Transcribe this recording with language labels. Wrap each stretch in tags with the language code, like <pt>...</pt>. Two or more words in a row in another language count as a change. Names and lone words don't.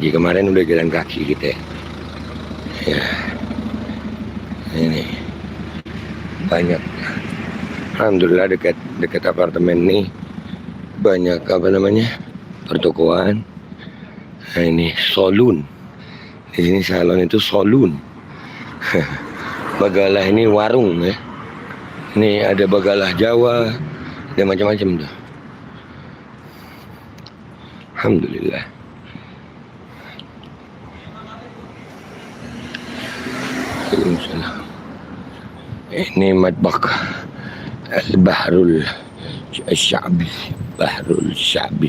<id>Kemarin udah jalan kaki kita ya. Ini banyak, alhamdulillah dekat apartemen nih banyak pertokoan. Nah, ini salon, di sini salon itu salon. Bagalah ini warung ya. Ini ada bagalah Jawa, ada macam-macam tuh. Alhamdulillah. Ini matbaq Al-Bahrul Syabi, Bahrul Syabi.</id>